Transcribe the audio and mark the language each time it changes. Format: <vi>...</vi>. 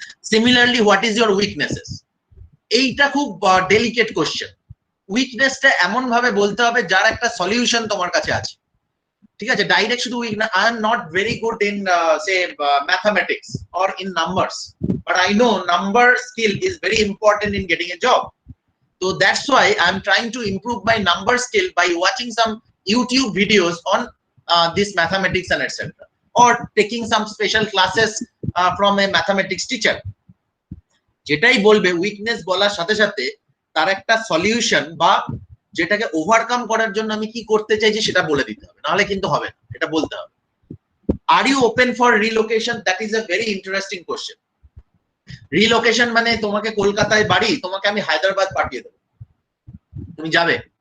<en>similarly, what is your weaknesses,</en> <bn>এইটা খুব delicate question. উইকনেসটা এমন ভাবে বলতে হবে যার একটা সলিউশন তোমার কাছে আছে, ঠিক আছে। ডাইরেক্ট শুধু উইক না,</bn> <en>I am not very good in say mathematics or in numbers, but I know number skill is very important in getting a job. So that's why I'm trying to improve my number skill by watching some YouTube videos on this mathematics and etc. or taking some special classes from a mathematics teacher.</en> <bn>যেটাই বলবে weakness বলার সাথে সাথে তার একটা solution বা যেটাকে overcome করার জন্য আমি কি করতে চাইছি সেটা বলে দিতে হবে, নাহলে কিন্তু হবে না, এটা বলতে হবে।</bn> <en>Are you open for relocation? That is a very interesting question.</en> <bn>Relocation মানে তোমাকে কলকাতায় বাড়ি, তোমাকে আমি হায়দ্রাবাদ পাঠিয়ে দেবো, তুমি যাবে?</bn>